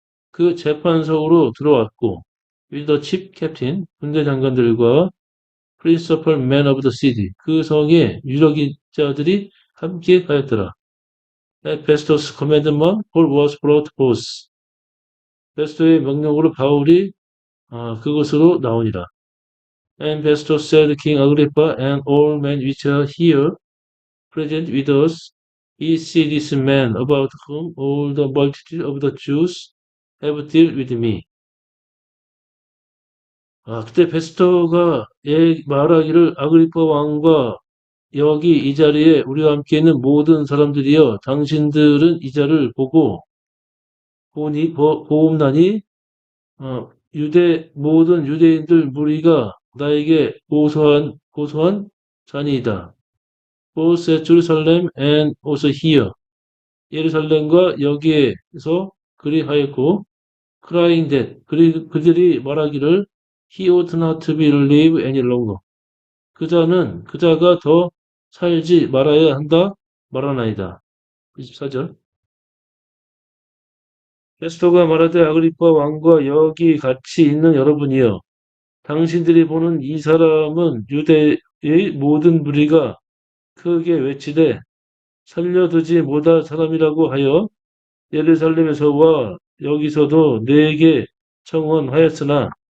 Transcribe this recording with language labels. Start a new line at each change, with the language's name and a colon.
Korean: 그 재판석으로 들어왔고,
English: with the chief captain,
Korean: 군대 장관들과
English: principal men of the city,
Korean: 그 성의 유력인자들이 함께 가였더라.
English: At Festus' commandment, Paul was brought forth.
Korean: 베스토의 명령으로 바울이 그곳으로 나오니라.
English: And Festus said, King Agrippa and all men which are here present with us, ye see this man about whom all the multitude of the Jews have dealt with me.
Korean: 그때 베스토가 말하기를 아그리파 왕과 여기 이 자리에 우리와 함께 있는 모든 사람들이여 당신들은 이 자를 보옵나니 모든 유대인들 무리가 나에게 고소한 자니이다.
English: Both at Jerusalem and also here.
Korean: 예루살렘과 여기에서 그리하였고
English: crying that
Korean: 그들이 말하기를
English: he ought not to be alive any longer.
Korean: 그자가 더 살지 말아야 한다 말하나이다. 24절. 페스토가 말하되 아그리파 왕과 여기 같이 있는 여러분이여 당신들이 보는 이 사람은 유대의 모든 무리가 크게 외치되 살려두지 못할 사람이라고 하여 예루살렘에서와 여기서도 내게 청원하였으나